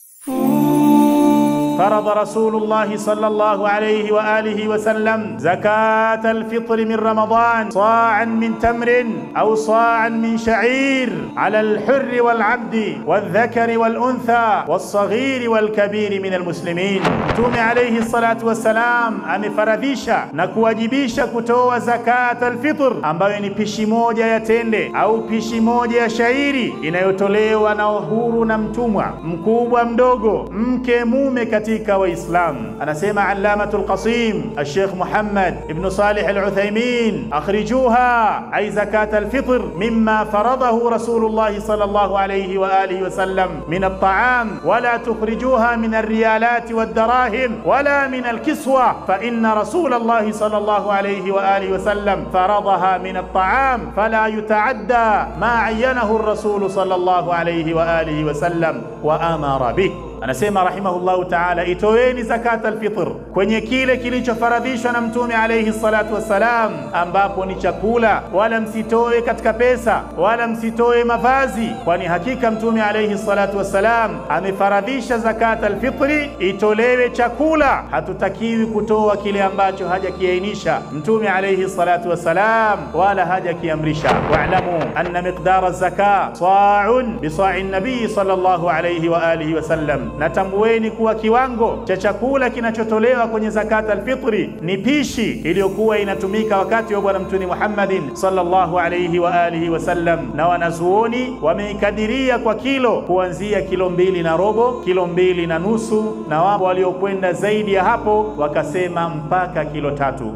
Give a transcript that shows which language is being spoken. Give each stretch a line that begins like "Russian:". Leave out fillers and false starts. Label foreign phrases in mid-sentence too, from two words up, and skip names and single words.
Arabic: فرض رسول الله صلى الله عليه وآله وسلم زكاة الفطر من رمضان صاعا من تمر أو صاعا من شعير على الحر والعبد والذكر والأنثى والصغير والكبير من المسلمين.
Swahili: Mtume
Arabic: عليه الصلاة والسلام
Swahili: amefaradhisha na kuwajibisha kutoa
Arabic: زكاة الفطر,
Swahili: ambayo ni pishi moja ya tende au pishi moja ya shairi inayotolewa na uhuru na mtumwa, mkubwa mdogo, mke mume katika Waislamu.
Arabic: Anasema Allamatul Qasim Sheikh Muhammad ibn Salih al-Uthaymeen, أخرجوها أي زكاة الفطر مما فرضه رسول الله صلى الله عليه وآله وسلم من الطعام ولا تخرجوها من الريالات والدراهم ولا من الكسوة فإن رسول الله صلى الله عليه وآله وسلم فرضها من الطعام فلا يتعدى ما عينه الرسول صلى الله عليه وآله وسلم وأمر به.
Swahili: Anasema
Arabic: رحمه الله تعالى,
Swahili: itoeni
Arabic: زكاة الفطر
Swahili: kwenye kile kilichofaradhishwa na Mtume
Arabic: عليه الصلاة والسلام,
Swahili: ambapo ni chakula, wala msitoe katika pesa, wala msitoe mavazi, kwani hakika Mtume
Arabic: عليه الصلاة والسلام
Swahili: amefaradhisha
Arabic: زكاة الفطر
Swahili: itolewe chakula. Hatutakiwi kutoa kile ambacho hajakiainisha Mtume
Arabic: عليه الصلاة والسلام
Swahili: wala hajakiamrisha.
Arabic: واعلموا أن مقدار الزكاة صاع بصاع النبي صلى الله عليه وآله وسلم,
Swahili: natambueni kuwa kiwango cha chakula kinachotolewa kwenye
Arabic: زكاة الفطر
Swahili: ni pishi iliyokuwa inatumika wakati wa bwana Mtume Muhammadin
Arabic: صلى الله عليه وآله وسلم,
Swahili: na wanazuoni wameikadiria kwa kilo kuanzia kilo 2.5, kilo 2.5, na wapo waliokwenda zaidi ya hapo wakasema mpaka kilo 3.